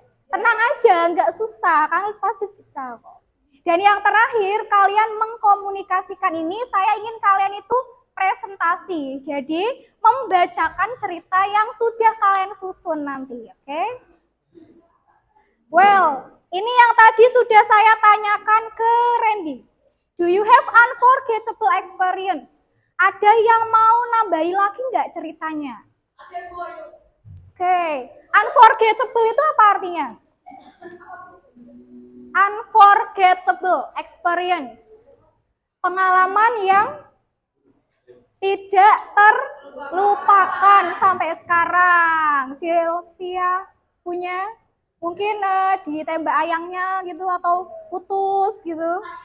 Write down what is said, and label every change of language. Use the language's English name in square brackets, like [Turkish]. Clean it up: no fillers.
[Indonesian] Tenang aja, nggak susah, kalian pasti bisa kok. Dan yang terakhir, kalian mengkomunikasikan ini, saya ingin kalian itu presentasi. Jadi, membacakan cerita yang sudah kalian susun nanti, oke? Well, ini yang tadi sudah saya tanyakan ke Randy. [English] Do you have unforgettable experience? [Indonesian] Ada yang mau nambahi lagi nggak ceritanya? Oke, unforgettable itu apa artinya? [English] Unforgettable experience. [Indonesian] Pengalaman yang tidak terlupakan sampai sekarang. Delvia punya? Mungkin ditembak ayangnya gitu atau putus gitu.